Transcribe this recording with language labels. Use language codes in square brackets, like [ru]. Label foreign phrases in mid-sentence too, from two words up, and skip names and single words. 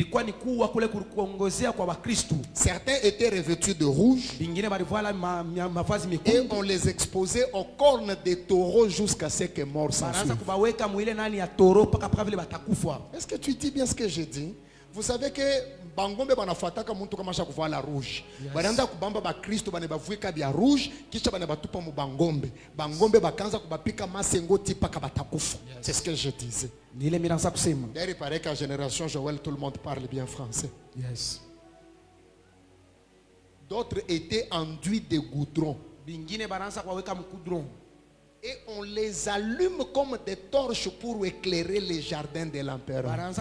[fr] Certains étaient revêtus de rouge et on les exposait aux cornes des taureaux jusqu'à ce que mort s'ensuive. Est-ce que tu dis bien ce que j'ai dit? Vous savez que [sw] bangombe banafuataka muntu kama sha kuvala rouge. Banaanza kubamba ba Kristo bane bavuika bya rouge kisha bane batupa mu bangombe. Bangombe bakanza kubapika masengo tipa kabatakufa. [fr] C'est ce que je disais. D'ailleurs, il paraît qu'à génération Joël tout le monde parle bien français. Yes. D'autres étaient enduits de goudron. Et on les allume comme des torches pour éclairer les jardins de l'empereur.